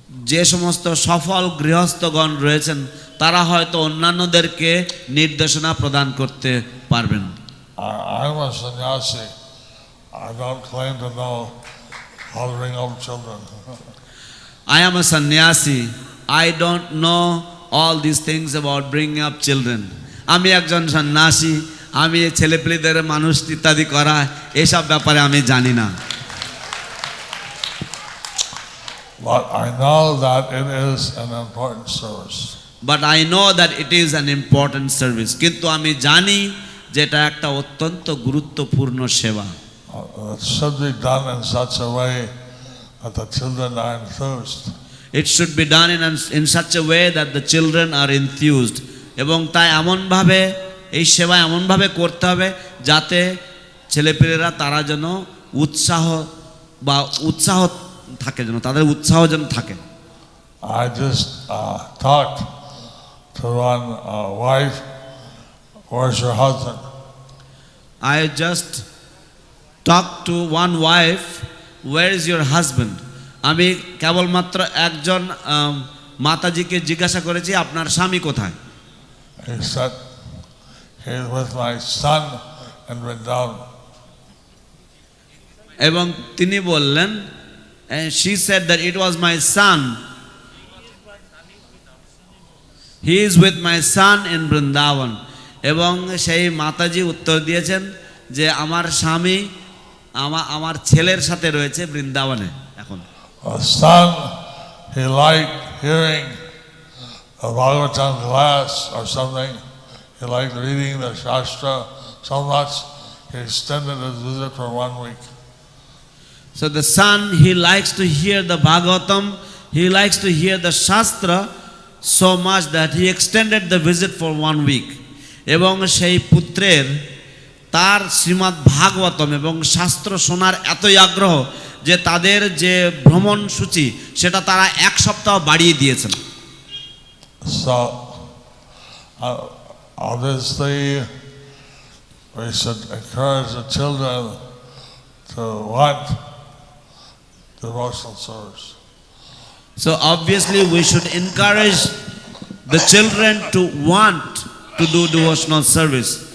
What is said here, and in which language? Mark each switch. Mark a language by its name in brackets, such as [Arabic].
[Bangla] যে সমস্ত সফল গৃহস্থগণ রয়েছেন তারা হয়তো অন্যান্যদেরকে নির্দেশনা প্রদান করতে পারবেন। [English] I'm a sannyasi. I don't claim to know how to bring up children. I am a sannyasi. I don't know all these things about bringing up children. [Bangla] আমি একজন সন্ন্যাসী, আমি ছেলেপেলেদের মানুষ ইত্যাদি করা এসব ব্যাপারে আমি জানি না। [English] But I know that it is an important service. But I know that it is an important service. [Bangla] কিন্তু আমি জানি যে এটা একটা অত্যন্ত গুরুত্বপূর্ণ সেবা। [English] It should be done in such a way that the children are enthused. It should be done in such a way that the children are enthused. [Bangla] এবং তাই এমনভাবে এই সেবা এমনভাবে করতে হবে যাতে ছেলেপেলেরা তারা যেন উৎসাহ থাকে, যেন তাদের উৎসাহ যেন থাকে। [English] I just talked to one wife. Where's your husband? I just talked to one wife. Where is your husband? [Bangla] আমি কেবলমাত্র একজন মাতাজিকে জিজ্ঞাসা করেছি আপনার স্বামী কোথায়? [English] He said he's with my son in Vrindavan. [Bangla] এবং তিনি বললেন, [English] and she said that it was my son. He is with my son in Vrindavan. [Bangla] এবং সেই মাতাজি উত্তর দিয়েছেন যে আমার স্বামী আমার ছেলের সাথে রয়েছে বৃন্দাবনে এখন। [English] Son, he liked hearing a Bhagavatam class or something. He liked reading the Shastra so much he extended his visit for 1 week. So the son, he likes to hear the Bhagavatam, he likes to hear the Shastra so much that he extended the visit for 1 week. [Bangla] এবং সেই পুত্রের তার শ্রীমদ্ ভাগবতম এবং শাস্ত্র শোনার এতই আগ্রহ যে তাদের যে ভ্রমণ সূচি সেটা তারা 1 সপ্তাহ বাড়িয়ে দিয়েছেন। [English] So obviously we should encourage the children to want devotional service. So obviously we should encourage the children to want to do devotional service.